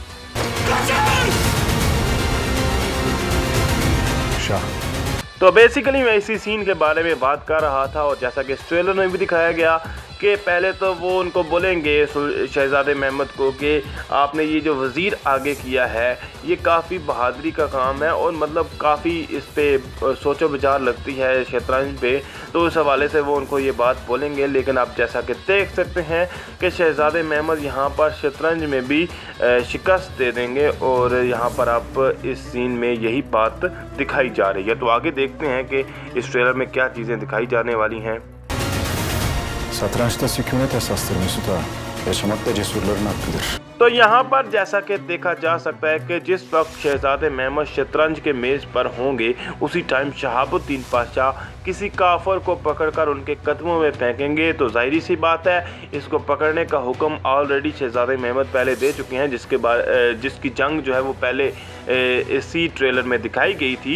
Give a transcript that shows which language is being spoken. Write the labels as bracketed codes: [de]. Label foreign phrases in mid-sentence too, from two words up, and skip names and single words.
[ur] تو بیسکلی میں اسی سین کے بارے میں بات کر رہا تھا اور جیسا کہ اس ٹریلر میں بھی دکھایا گیا کہ پہلے تو وہ ان کو بولیں گے شہزادے محمد کو کہ آپ نے یہ جو وزیر آگے کیا ہے یہ کافی بہادری کا کام ہے اور مطلب کافی اس پہ سوچ و بچار لگتی ہے شطرنج پہ، تو اس حوالے سے وہ ان کو یہ بات بولیں گے. لیکن آپ جیسا کہ دیکھ سکتے ہیں کہ شہزادے محمد یہاں پر شطرنج میں بھی شکست دے دیں گے اور یہاں پر آپ اس سین میں یہی بات دکھائی جا رہی ہے. تو آگے دیکھتے ہیں کہ اس ٹریلر میں کیا چیزیں دکھائی جانے والی ہیں. [tr] Satrançta sükunet esastır Mesut Ağa. Yaşamak da cesurların hakkıdır. [ur] تو یہاں پر جیسا کہ دیکھا جا سکتا ہے کہ جس وقت شہزادے محمد شطرنج کے میز پر ہوں گے اسی ٹائم شہاب الدین پاشا کسی کافر کو پکڑ کر ان کے قدموں میں پھینکیں گے. تو ظاہر سی بات ہے اس کو پکڑنے کا حکم آل ریڈی شہزادے محمد پہلے دے چکے ہیں، جس کی جنگ جو ہے وہ پہلے اسی ٹریلر میں دکھائی گئی تھی.